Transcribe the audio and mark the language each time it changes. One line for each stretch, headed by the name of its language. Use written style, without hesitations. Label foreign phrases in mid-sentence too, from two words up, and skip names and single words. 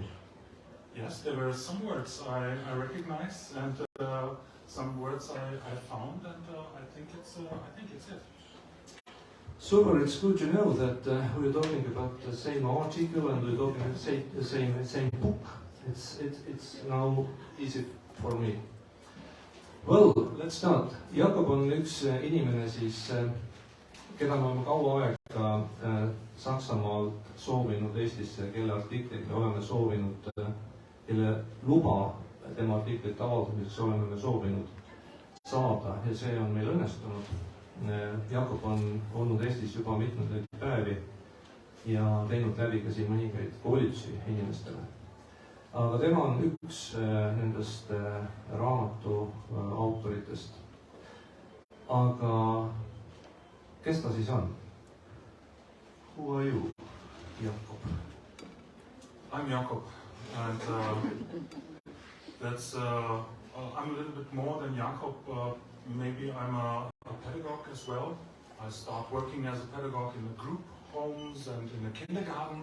English: Yes, there were some words I recognize, and some words I found, and I think it's it. Super, it's good to know that we're talking about the same article and we're talking about the same book. It's now easy for me. Well, let's start.
Estonian: Jakob on üks inimene siis, keda me oleme kaua aega Saksamaalt soovinud Eestisse, kelle artiklit me oleme soovinud, kelle luba tema artiklit avaldamiseks oleme me soovinud saada ja see on meil õnnestunud. Jakob on olnud Eestis juba mitmeid päevi ja teinud läbi ka siin mõningaid koolitusi inimestele. Aga tema on üks nendest raamatu autoritest. Aga kes ta siis on?
English: Who are you, Jakob? I'm Jakob, and that's I'm a little bit more than Jakob. Maybe I'm a pedagogue as well. I start working as a pedagogue in the group homes and in the kindergarten.